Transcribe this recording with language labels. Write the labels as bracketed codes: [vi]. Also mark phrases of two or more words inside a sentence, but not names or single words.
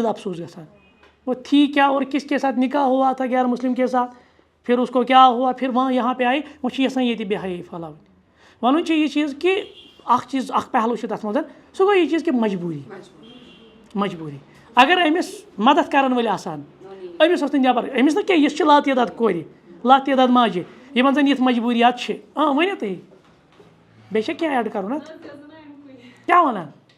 [ks] افسوٗس گژھان [ur] وہ تھی کیا اور کس کے ساتھ نکاح ہوا تھا غیر مسلم کے ساتھ پھر اس کو کیا ہوا پھر وہاں یہاں پہ آئی [ks] وۄنۍ چھِ یژھان ییٚتہِ بے حیٲیی پھٔہلاوٕنۍ وَنُن چھُ یہِ چیٖز کہِ اکھ پہلوٗ چھُ تَتھ منٛز سُہ گوٚو یہِ چیٖز کہِ مجبوٗری اگر أمِس مدد کرن وٲلۍ آسان أمِس اوس نہٕ نٮ۪بر أمِس نہٕ کینٛہہ یُس چھِ لاتعداد کورِ لاتعداد ماجہِ یِمن زن یِتھ مجبوٗریات چھِ ؤنِو تُہۍ بیٚیہِ چھا کینٛہہ ایڈ کرُن اَتھ کیٛاہ وَنان